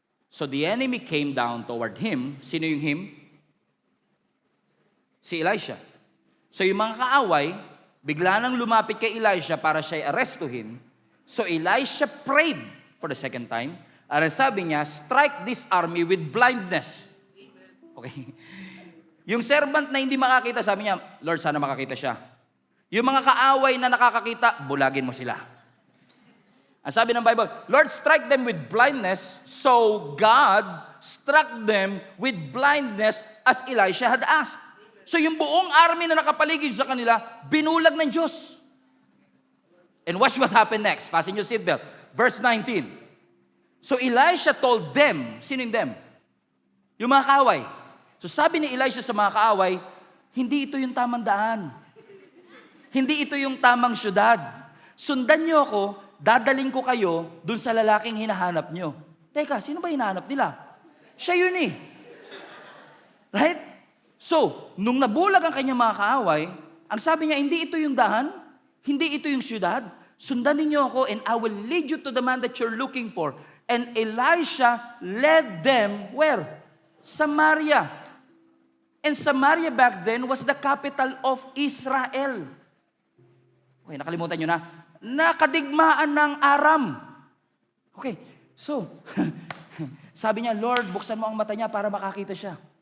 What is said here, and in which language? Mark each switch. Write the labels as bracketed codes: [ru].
[en] So the enemy came down toward him. [tl] Sino yung him? Si Elisha. So yung mga kaaway, bigla nang lumapit kay Elisha para siya arrestuhin. [en] So Elisha prayed for the second time. [tl] At sabi niya, [en] strike this army with blindness. [tl] Okay. Yung servant na hindi makakita, sabi niya, Lord, sana makakita siya. Yung mga kaaway na nakakakita, bulagin mo sila. Ang sabi ng Bible, [en] Lord, strike them with blindness. So God struck them with blindness as Elisha had asked. [tl] So yung buong army na nakapaligid sa kanila, binulag ng Diyos. [en] And watch what happened next. Fasten your seatbelt. Verse 19. So Elisha told them, [tl] sino yung [en] them? [tl] Yung mga kaaway. So sabi ni Elisha sa mga kaaway, hindi ito yung tamang daan. Hindi ito yung tamang syudad. Sundan niyo ako, dadaling ko kayo dun sa lalaking hinahanap niyo. Teka, sino ba hinahanap nila? Siya yun eh. Right? So, nung nabulag ang kanyang mga kaaway, ang sabi niya, hindi ito yung dahan, hindi ito yung syudad. Sundan ninyo ako [en] and I will lead you to the man that you're looking for. And Elisha led them where? Samaria. And Samaria back then was the capital of Israel. [tl] Okay, nakalimutan nyo na. Nakadigmaan ng Aram. Okay, so, sabi niya, Lord, buksan mo ang mata niya para makakita siya.